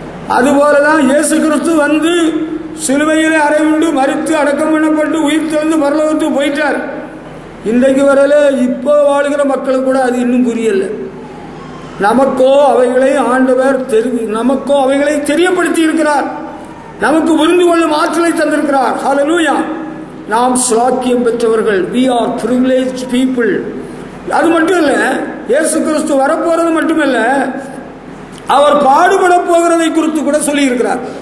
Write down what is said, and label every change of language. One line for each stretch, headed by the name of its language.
Tamil: அதுபோலதான் இயேசு கிறிஸ்து வந்து சிலுவையிலே அறையுண்டு மரித்து அடக்கம் பண்ணப்பட்டு உயிர் தெழுந்து பரலோகத்துக்கு போயிட்டார். இன்றைக்கு வரல இப்போ வாழ்கிற மக்களுக்கு கூட அது இன்னும் புரியல. நமக்கோ அவைகளை ஆண்டவர் நமக்கோ அவைகளை தெரியப்படுத்தி இருக்கிறார். நமக்கு புரிந்து கொள்ளும் ஆற்றலை தந்திருக்கிறார். ஹல்லேலூயா. நாம் ஸ்லாக்கியம் பெற்றவர்கள்.
English: we are privileged people.
Tamil: அது மட்டும் இல்ல, இயேசு கிறிஸ்து வரப்போறது மட்டுமல்ல, அவர் பாடுபட போகிறதை குறித்து கூட சொல்லி இருக்கிறார்.